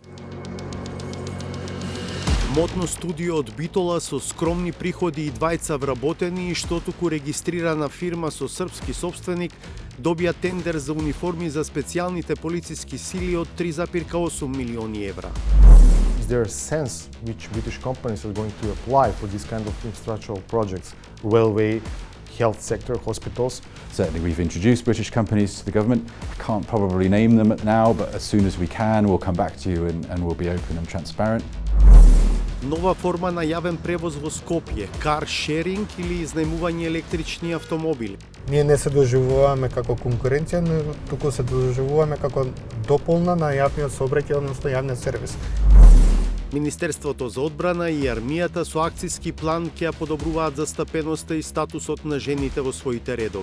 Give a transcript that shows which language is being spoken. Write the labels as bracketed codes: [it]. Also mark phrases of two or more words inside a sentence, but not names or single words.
[mk] Модно студио од Битола со скромни приходи и двајца вработени и што туку регистрирана фирма со српски собственик добија тендер за униформи за специјалните полициски сили од 3,8 милиони евра. [en] Is there a sense which British companies are going to apply for this kind of infrastructural projects, railway, health sector, hospitals? Certainly we've introduced British companies to the government. I can't probably name them now, but as soon as we can, we'll come back to you and we'll be open and transparent. [mk] Нова форма на јавен превоз во Скопје, кар шеринг или изнајмување електрични автомобили. Ние не се доживуваме како конкуренција, но туку се доживуваме како дополна на јавниот сообраќај, односно јавниот сервис. Министерството за одбрана и армијата со акцијски план ќе ја подобруваат застапеноста и статусот на жените во своите редови.